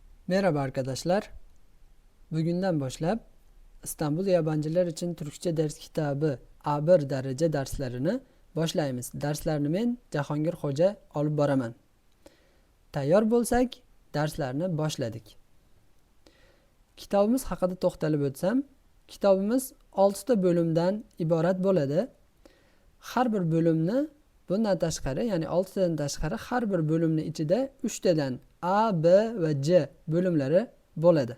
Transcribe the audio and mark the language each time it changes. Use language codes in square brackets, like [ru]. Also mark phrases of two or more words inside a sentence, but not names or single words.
[tr] Merhaba arkadaşlar. Bugünden başlap [uz] İstanbul Yabancılar için Türkçe ders kitabı A1 derece derslerini boshlaymiz. Darslarni men Jahongir Xo'ja olib boraman. Tayyor bo'lsak, darslarni boshladik. Kitobimiz haqida to'xtalib o'tsam, kitobimiz 6 ta bo'limdan iborat bo'ladi. Har bir bo'limni bundan tashqari, ya'ni 6 tadan tashqari har bir bo'limning ichida 3 tadan A, B va C bo'limlari bo'ladi.